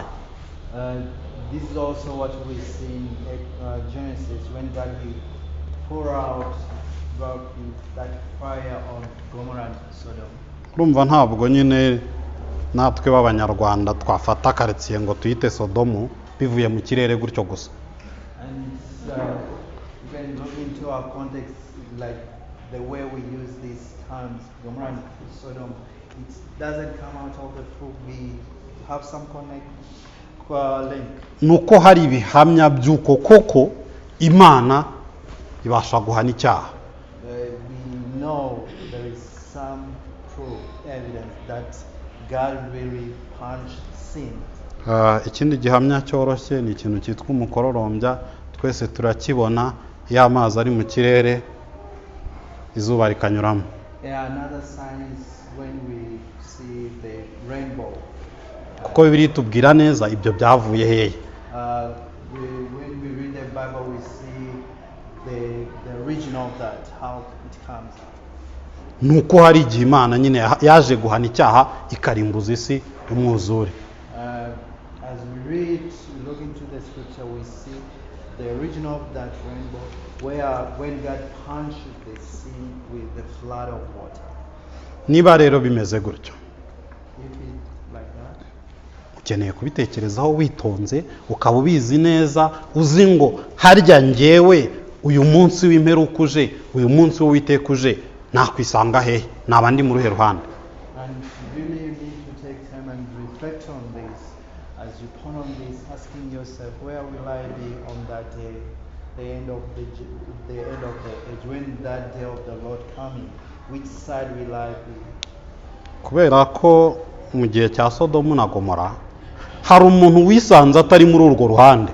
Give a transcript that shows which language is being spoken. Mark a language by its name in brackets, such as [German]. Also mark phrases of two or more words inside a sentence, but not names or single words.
[English] This is also what we see in Genesis when God pour out that fire on Gomorrah and Sodom. [Kinyarwanda] Urumva ntabwo nyine natwe b'Abanyarwanda twafata karitsiye ngo tuyite Sodomu bivuye mu kirere gutyo gusa. [English] And you can look into our context, like the way we use these terms, Gomorrah and Sodom. It doesn't come out of the truth. We have some link. [Kinyarwanda] Nuko hari ibihamya by'uko koko Imana ibasha guhana icyaha. [English] We know there is some proof, evidence that God really punished sin. [Kinyarwanda] Ikindi gihamya cyoroshye ni ikintu cyitwa umukororombya, twese turakibona iyo amazi ari mu kirere izuba rikanyuramo. [English] Another sign is when we see the rainbow. [Kinyarwanda] Kuko Bibiliya itubwira neza ibyo byavuye hehe. [English] When we read the Bible, we see the origin of that, how it comes. [Kinyarwanda] Nuko hari igihe Imana nyine yaje guhana icyaha ikarimbuza isi umwuzure. [English] As we look into the scripture, we see the origin of that rainbow, when God punished the sea with the flood of water. [Kinyarwanda] Niba rero bimeze gutyo, [English] If it like that, [Kinyarwanda] ukeneye kubitekerezaho witonze, ukaba ubizi neza, uzi ngo harya njyewe uyu munsi w'imperuka uje, uyu munsi w'Uwiteka uje, nakwisanga hehe, naba ndi mu ruhe ruhande. [English] and really you need to take time and reflect on this. As you ponder on this, asking yourself, where will I be on that day, the end of the age, when that day of the Lord coming? Which side will I be? [Kinyarwanda] Kubera ko mu gihe cya Sodomu na Gomora hari umuntu wisanze atari muri urwo ruhande.